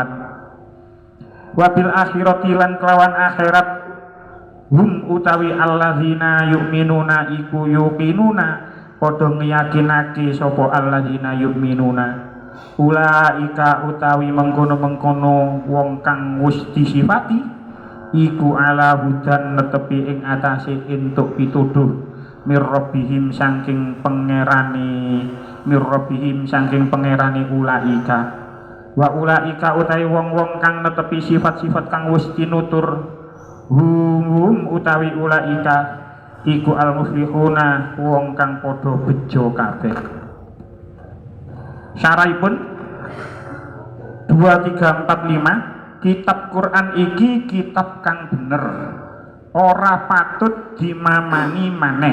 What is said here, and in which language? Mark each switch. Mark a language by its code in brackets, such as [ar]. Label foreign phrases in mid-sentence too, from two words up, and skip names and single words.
[ar] وبالآخرة [jv] lan kelawan akhirat hum utawi [ar] الذين يؤمنون [jv] iku yuqinuna padha ngeyakinake sapa [ar] الذين يؤمنون أولئك [jv] utawi mengkono-mengkono wong kang wis disifati iku [ar] على هدى [jv] netepi ing atase entuk pituduh [ar] من ربهم [jv] saking pangerane [ar] أولئك وأولئك [jv] utawi wong-wong kang netepi sifat-sifat kang wis tinutur hum utawi ulaika iku al-muflihuna wong kang padha bejo kabeh. Syarahipun 2345, kitab Quran iki kitab kang bener, ora patut dimamani maneh.